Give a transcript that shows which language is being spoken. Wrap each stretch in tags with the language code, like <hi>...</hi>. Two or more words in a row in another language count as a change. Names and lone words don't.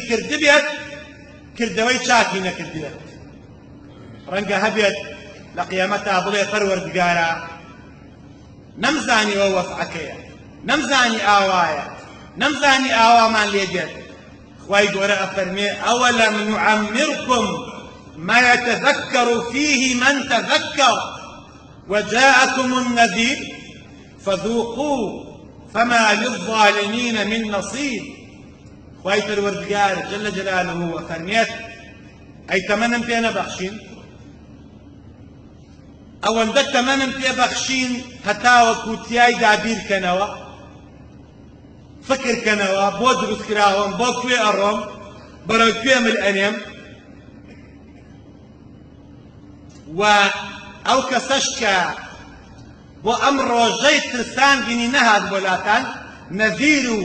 <ckb>کردبێت کردەوەی چاکی نەکردبێت ڕەنگە هەبێت لە قیامەتا بڵێ پەروەردگارە نەمزانی ئەوە وەفعەکەیە نەمزانی ئاوایە نەمزانی ئاوامان لێ دێت خوای گەورە ئەفەرمێ</ckb> <ar>ئەوەلەم نوعەمرکم ما يتذكر فيه من تذكر وجاءكم النذير فذوقوا فما للظالمين من نصير</ar> <ckb>خوای پەروەردگار</ckb> <ar>جل جلاله</ar> <ckb>وەفەرمێت ئەی تەمەنم پێ نەبەخشین ئەوەندە تەمەنم پێبەخشین هەتاوەکو تیایدا بیرکەنەوە فکرکەنەوە بۆ دروستکراوەم بۆ کوێ ئەڕۆم بەرەو کوێ مل ئەنێم و ئەو کەسەش کە بۆ ئەم ڕۆژەی ترسان بینی نەهات بۆلاتان نەذیر و</ckb>